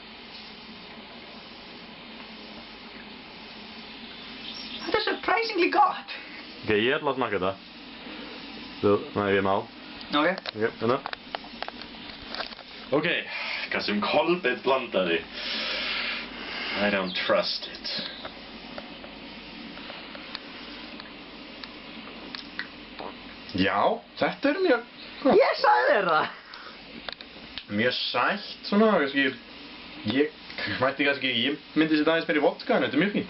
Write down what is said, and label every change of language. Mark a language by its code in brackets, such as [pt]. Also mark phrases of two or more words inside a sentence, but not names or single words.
[is] Þetta er surprisingly gott. Ok, ég ætla að smaka þetta. Nei, ég má. Ok. Ok, hérna. Ok, hvað sem Kolbeinn blandaði. [en] I don't trust it. [is] Já, þetta er mjög... Ég sagði þér það. Mjög sætt, svona, kannski... Ég mætti kannski, ég myndi setja aðeins meira í vodka, en þetta er mjög fínt.